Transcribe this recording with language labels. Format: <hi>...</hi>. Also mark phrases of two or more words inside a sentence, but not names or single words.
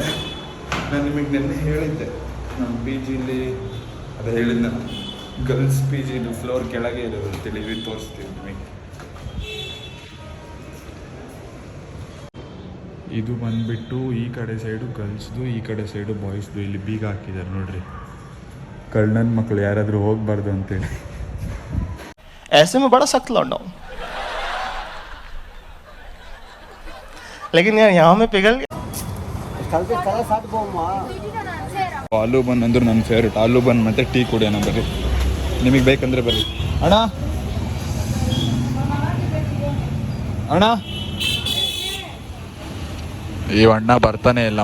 <kn>ನಾನು ನಿಮಗೆ ನೆನ್ನೆ ಹೇಳಿದ್ದೆ, ನಮ್ಮ ಪಿ ಜಿಲಿ ಅದೇ ಹೇಳಿದ್ದೆ,</kn> <en>girls PG</en> <kn>ಫ್ಲೋರ್ ಕೆಳಗೆ ಇರೋದು ಅಂತೇಳಿ. ಇಲ್ಲಿ ತೋರಿಸ್ತೀವಿ ನಿಮಗೆ. ಇದು ಬಂದುಬಿಟ್ಟು ಈ ಕಡೆ ಸೈಡು ಗರ್ಲ್ಸ್ದು, ಈ ಕಡೆ ಸೈಡು ಬಾಯ್ಸ್ದು. ಇಲ್ಲಿ ಬೀಗ ಹಾಕಿದ್ದಾರೆ ನೋಡ್ರಿ. ಕಳ್ಳನ ಮಕ್ಕಳು ಯಾರಾದರೂ ಹೋಗಬಾರ್ದು ಅಂತೇಳಿ.</kn> <hi>ऐसे में बड़ा सख्त लौंडा हूं, लेकिन यार यहाँ में पिघल गया.</hi> <kn>ಆಲೂ ಬನ್ ಅಂದ್ರೆ ನನ್ನ ಫೇವ್ರೇಟ್. ಆಲೂ ಬನ್ ಮತ್ತು ಟೀ ಕುಡಿಯೋಣ ಬರ್ರಿ. ನಿಮಗೆ ಬೇಕಂದ್ರೆ ಬರ್ರಿ. ಅಣ್ಣ ಈ ಅಣ್ಣ ಬರ್ತಾನೆ ಇಲ್ಲ.</kn>